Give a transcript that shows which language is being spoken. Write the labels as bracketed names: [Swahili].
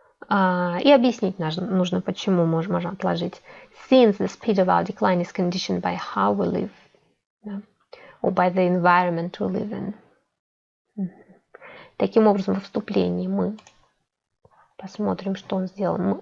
[Russian] И объяснить нужно, почему можно отложить. [English] Since the speed of our decline is conditioned by how we live, or by the environment we live in. [Russian] Таким образом, во вступлении мы посмотрим, что он сделал.